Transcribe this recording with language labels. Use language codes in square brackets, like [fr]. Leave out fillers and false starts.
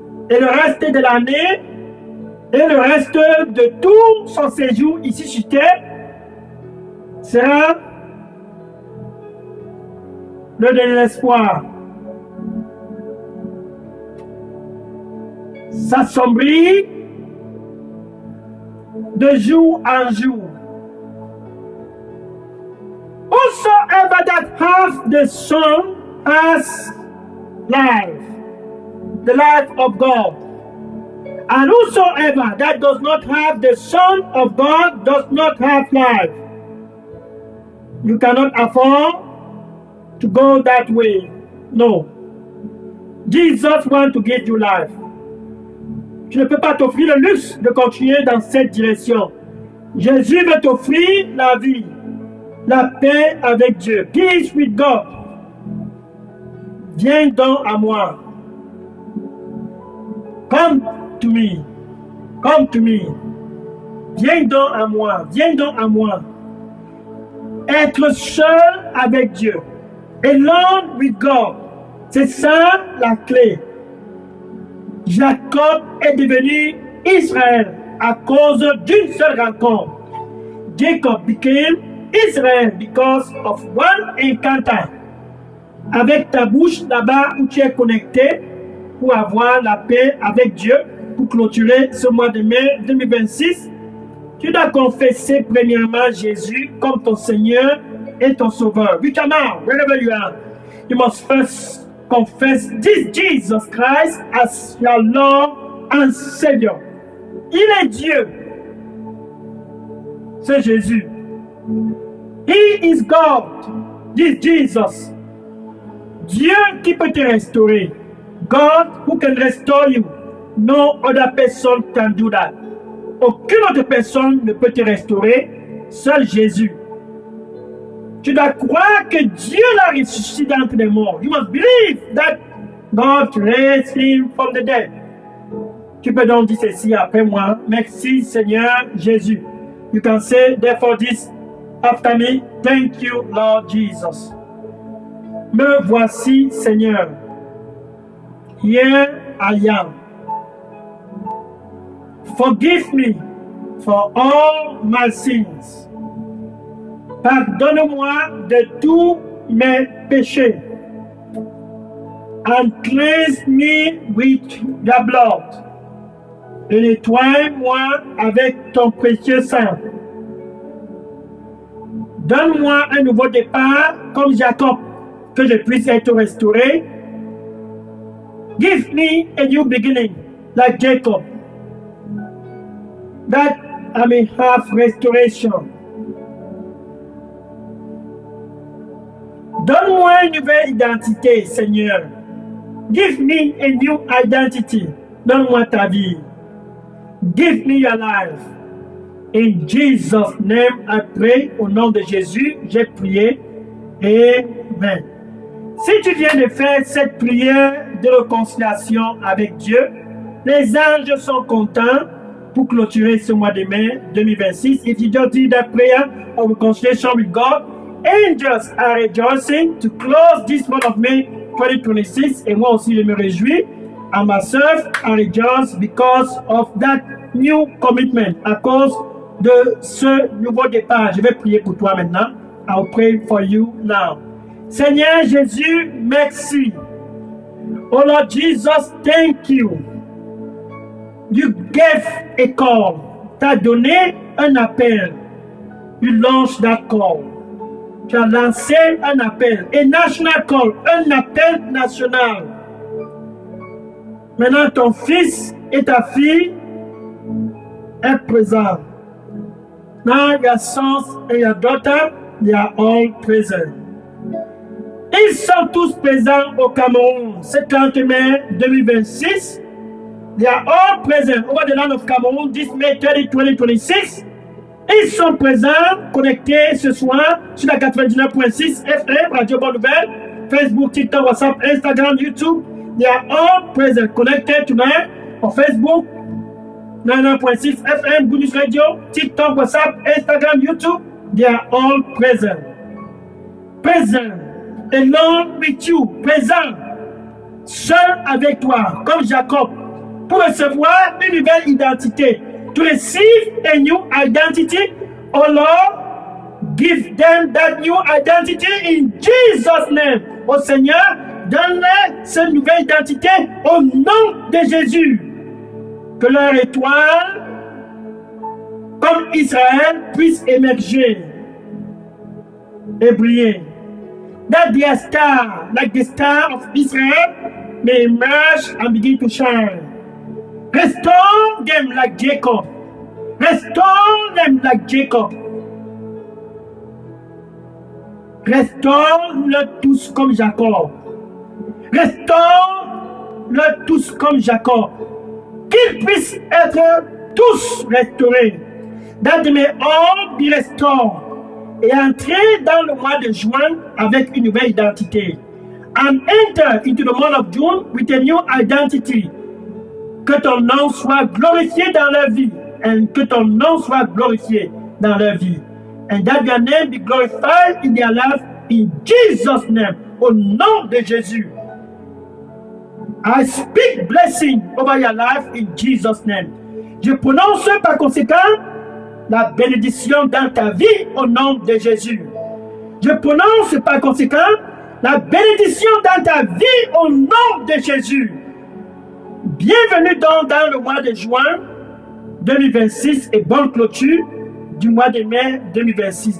[fr] Et le reste de l'année et le reste de tout son séjour ici sur terre sera le désespoir. S'assombrit de jour en jour. [en] Whosoever that hath the Son has life, the life of God. And whosoever that does not have the Son of God does not have life. You cannot afford to go that way. No. Jesus wants to give you life. [fr] Tu ne peux pas t'offrir le luxe de continuer dans cette direction. Jésus veut t'offrir la vie, la paix avec Dieu. [en] Peace with God. [fr] Viens donc à moi. [en] Come to me. Come to me. [fr] Viens donc à moi. Viens donc à moi. Être seul avec Dieu. [en] Alone with God. [fr] C'est ça la clé. Jacob est devenu Israël à cause d'une seule rencontre. [en] Jacob became Israel because of one encounter. [fr] Avec ta bouche là-bas où tu es connecté pour avoir la paix avec Dieu, pour clôturer ce mois de mai 2026, tu dois confesser premièrement Jésus comme ton Seigneur et ton Sauveur. [en] Which now, wherever you are, you must first confess this Jesus Christ as your Lord and Savior. [fr] Il est Dieu. C'est Jésus. [en] He is God. This Jesus. [fr] Dieu qui peut te restaurer. [en] God who can restore you. No other person can do that. [fr] Aucune autre personne ne peut te restaurer. Seul Jésus. Tu dois croire que Dieu l'a ressuscité d'entre les morts. [en] You must believe that God raised him from the dead. [fr] Tu peux donc dire ceci après moi. Merci Seigneur Jésus. [en] You can say therefore this after me. Thank you Lord Jesus. [fr] Me voici Seigneur. [en] Here I am. Forgive me for all my sins. [fr] Pardonne-moi de tous mes péchés. [en] And cleanse me with your blood. [fr] Et nettoie-moi avec ton précieux sang. Donne-moi un nouveau départ comme Jacob, que je puisse être restauré. [en] Give me a new beginning like Jacob, that I may have restoration. [fr] Donne-moi une nouvelle identité, Seigneur. [en] Give me a new identity. [fr] Donne-moi ta vie. [en] Give me your life. In Jesus' name, I pray. [fr] Au nom de Jésus, j'ai prié. Amen. Si tu viens de faire cette prière de réconciliation avec Dieu, les anges sont contents pour clôturer ce mois de mai 2026. [en] If you just did that prayer of reconciliation with God, angels are rejoicing to close this month of May 2026. [fr] Et moi aussi, je me réjouis. [en] And myself, I rejoice because of that new commitment, [fr] à cause de ce nouveau départ. Je vais prier pour toi maintenant. [en] I'll pray for you now. [fr] Seigneur Jésus, merci. [en] Oh Lord Jesus, thank you. You gave a call. [fr] Tu as donné un appel. [en] You launched that call. [fr] Tu as lancé un appel. [en] A national call. [fr] Un appel national. Maintenant, ton fils et ta fille est présent. [en] Now your sons and your daughter, they are all present. [fr] Ils sont tous présents au Cameroun. Ce 30 mai 2026. [en] They are all present over the land of Cameroon this May 30, 2026. [fr] Ils sont présents, connectés ce soir sur la 99.6 FM, Radio Bonne Nouvelle, Facebook, TikTok, WhatsApp, Instagram, YouTube. [en] They are all present, connected tonight on Facebook, 99.6 FM, Good News Radio, TikTok, WhatsApp, Instagram, YouTube. They are all present. Present, alone with you, [fr] présent, seul avec toi, comme Jacob, pour recevoir une nouvelle identité. [en] To receive a new identity, oh Lord, give them that new identity in Jesus' name. [fr] Oh Seigneur, donne-leur cette nouvelle identité au nom de Jésus. Que leur étoile, comme Israël, puisse émerger et briller. [en] That their star, like the star of Israel, may emerge and begin to shine. Restore them like Jacob. Restore them like Jacob. [fr] Restaure-le tous comme Jacob. Restaure-le tous comme Jacob. Qu'ils puissent être tous restaurés. [en] That they may all be restored. [fr] Et entrer dans le mois de juin avec une nouvelle identité. [en] And enter into the month of June with a new identity. [fr] Que ton nom soit glorifié dans leur vie. Et que ton nom soit glorifié dans leur vie. [en] And that your name be glorified in their life in Jesus' name. [fr] Au nom de Jésus. [en] I speak blessing over your life in Jesus' name. [fr] Je prononce par conséquent la bénédiction dans ta vie au nom de Jésus. Je prononce par conséquent la bénédiction dans ta vie au nom de Jésus. Bienvenue donc dans le mois de juin 2026 et bonne clôture du mois de mai 2026.